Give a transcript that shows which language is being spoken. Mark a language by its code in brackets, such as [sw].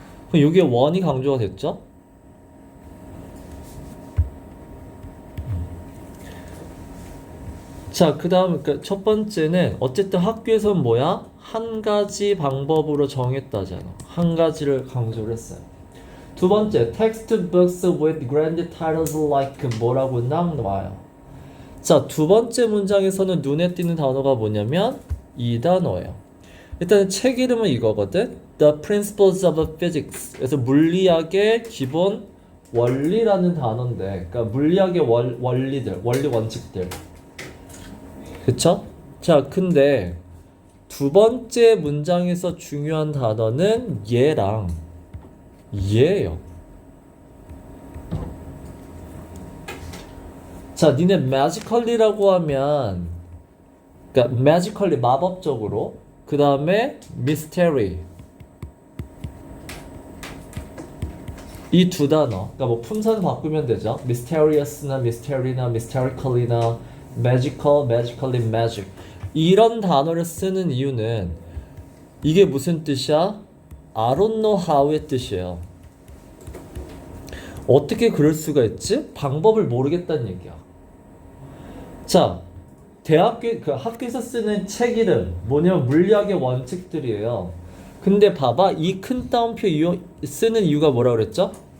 [ko] 그럼 여기에 원이 강조가 됐죠? 자, 그 다음 첫 번째는 어쨌든 학교에서는 뭐야? 한 가지 방법으로 정했다잖아. 한 가지를 강조를 했어요. 두 번째, [en] textbooks with grand titles like [ko] 뭐라고 나와요. 자, 두 번째 문장에서는 눈에 띄는 단어가 뭐냐면 이 단어예요. 일단 책 이름은 이거거든. [en] The Principles of Physics. [ko] 그래서 물리학의 기본 원리라는 단어인데, 그러니까 물리학의 원리들, 원리 원칙들. 그쵸? 자, 근데 두 번째 문장에서 중요한 단어는 얘랑 얘예요. 자, 니네 magically라고 하면, 그러니까 magically 마법적으로, 그 다음에 mystery 이 두 단어, 그러니까 뭐 품사는 바꾸면 되죠. mysterious나 mystery나 mysterically나 magical, magically, magic 이런 단어를 쓰는 이유는 이게 무슨 뜻이야? [en] I don't know how [ko] 의 뜻이에요. 어떻게 그럴 수가 있지? 방법을 모르겠다는 얘기야. 자, 학교에서 쓰는 책 이름 뭐냐면 물리학의 원칙들이에요. 근데 봐봐, 이 큰 따옴표 쓰는 이유가 뭐라 그랬죠?